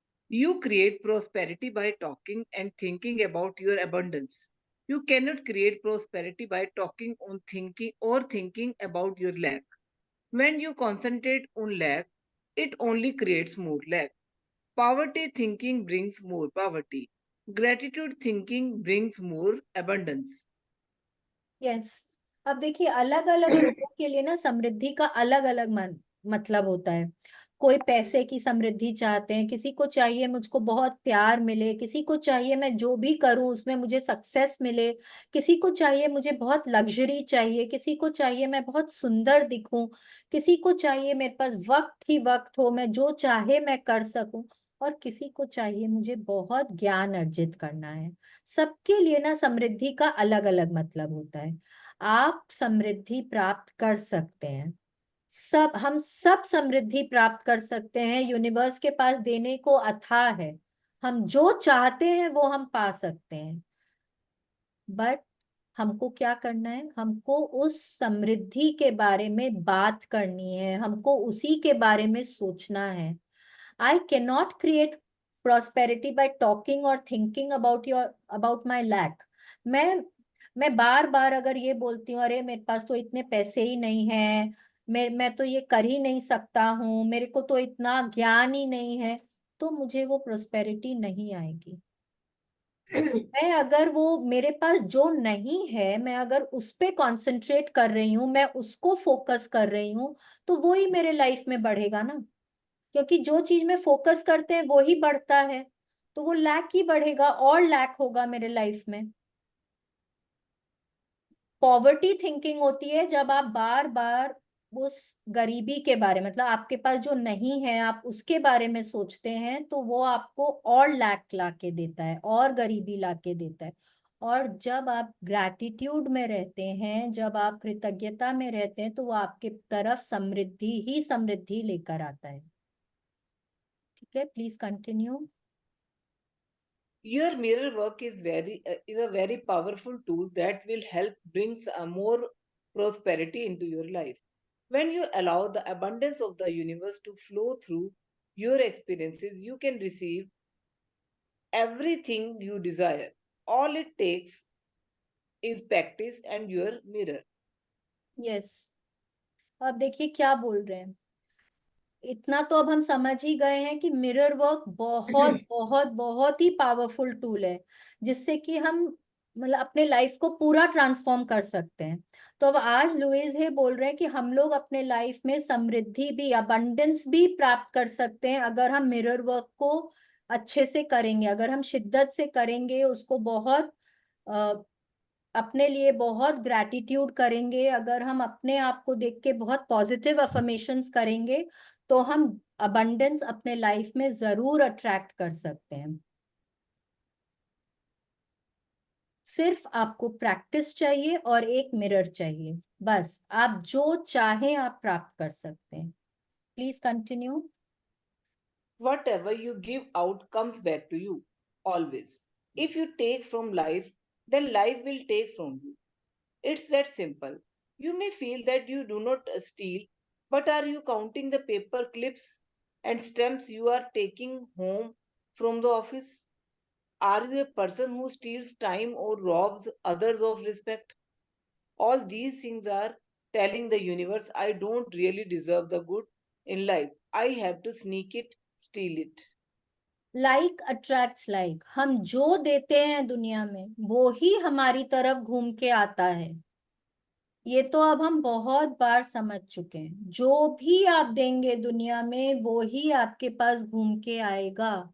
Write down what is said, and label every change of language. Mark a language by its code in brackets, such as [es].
[en] You create prosperity by talking and thinking about your abundance. You cannot create prosperity by talking on thinking or thinking about your lack. When you concentrate on lack, it only creates more lack. Poverty thinking brings more poverty. Gratitude thinking brings more abundance. [hi] Yes अब देखिए, अलग अलग लोगों के लिए ना समृद्धि का अलग अलग मतलब होता है। कोई पैसे की समृद्धि चाहते हैं, किसी को चाहिए मुझको बहुत प्यार मिले, किसी को चाहिए मैं जो भी करूं उसमें मुझे सक्सेस मिले, किसी को चाहिए मुझे बहुत लग्जरी चाहिए, किसी को चाहिए मैं बहुत सुंदर दिखूं, किसी को चाहिए मेरे पास वक्त ही वक्त हो, मैं जो चाहे मैं कर सकूं, और किसी को चाहिए मुझे बहुत ज्ञान अर्जित करना है। सबके लिए ना समृद्धि का अलग अलग मतलब होता है। आप समृद्धि प्राप्त कर सकते हैं, हम सब समृद्धि प्राप्त कर सकते हैं। यूनिवर्स के पास देने को अथाह है, हम जो चाहते हैं वो हम पा सकते हैं। बट हमको क्या करना है, हमको उस समृद्धि के बारे में बात करनी है, हमको उसी के बारे में सोचना है। [en] I cannot create prosperity by talking or thinking about my lack. [hi] मैं मैं बार बार अगर ये बोलती हूँ, अरे मेरे पास तो इतने पैसे ही नहीं है, मैं तो ये कर ही नहीं सकता हूँ, मेरे को तो इतना ज्ञान ही नहीं है, तो मुझे वो प्रोस्पेरिटी नहीं आएगी। मैं अगर वो मेरे पास जो नहीं है, मैं अगर उस पे कंसंट्रेट कर रही हूँ, मैं उसको फोकस कर रही हूँ, तो वो ही मेरे लाइफ में बढ़ेगा ना। क्योंकि जो चीज में फोकस करते हैं वो ही बढ़ता है, तो वो लैक ही बढ़ेगा और लैक होगा मेरे लाइफ में। पॉवर्टी थिंकिंग होती है जब आप बार बार उस गरीबी के बारे, मतलब आपके पास जो नहीं है आप उसके बारे में सोचते हैं, तो वो आपको और लैक ला के देता है और गरीबी ला के देता है। और जब आप ग्रैटिट्यूड में रहते हैं, जब आप कृतज्ञता में रहते हैं, तो वो आपके तरफ समृद्धि ही समृद्धि लेकर आता है। [en] ठीक है, please continue. Your mirror work is a very powerful tool that will help brings a more prosperity into your life. When you allow the abundance of the universe to flow through your experiences, you can receive everything you desire. All it takes is practice and your mirror. Yes अब देखिए क्या बोल रहे हैं, इतना तो अब हम समझ ही गए हैं कि मिरर वर्क बहुत बहुत बहुत ही पावरफुल टूल है, जिससे कि हम मतलब अपने लाइफ को पूरा ट्रांसफॉर्म कर सकते हैं। तो अब आज लुइस है बोल रहे हैं कि हम लोग अपने लाइफ में समृद्धि भी, अबंडेंस भी प्राप्त कर सकते हैं अगर हम मिरर वर्क को अच्छे से करेंगे, अगर हम शिद्दत से करेंगे उसको, बहुत अपने लिए बहुत ग्रैटिट्यूड करेंगे, अगर हम अपने आप को देख के बहुत पॉजिटिव अफर्मेशंस करेंगे, तो हम अबंडेंस अपने लाइफ में जरूर अट्रैक्ट कर सकते हैं। सिर्फ आपको प्रैक्टिस चाहिए और एक मिरर चाहिए, बस आप जो चाहें आप प्राप्त कर सकते हैं। Please continue. Whatever you give out comes back to you, always. If you take from life, then life will take from you. It's that simple. You may feel that you do not steal, but are you counting the paper clips and stamps you are taking home from the office? Are you a person who steals time or robs others of respect? All these things are telling the universe, I don't really deserve the good in life. I have to sneak it, steal it. Like attracts like, [hi] हम जो देते हैं दुनिया में वो ही हमारी तरफ घूम के आता है। ये तो अब हम बहुत बार समझ चुके हैं, जो भी आप देंगे दुनिया में वो ही आपके पास घूम के आएगा।